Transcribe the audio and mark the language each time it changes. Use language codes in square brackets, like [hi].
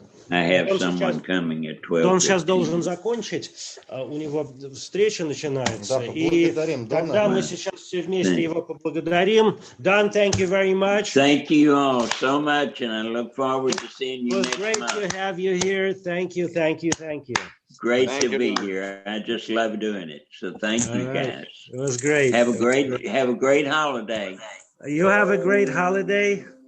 [en] I have someone coming at 12:15. [ru] Он сейчас должен закончить, у него встреча начинается, и тогда мы сейчас все вместе его поблагодарим. [en] Дан, thank you very much. Thank you all so much, and I look forward to seeing you next month. It was great to have you here. Thank you. Great to be here. I just love doing it. So thank you, guys. It was great. Have a great holiday. You have a great holiday.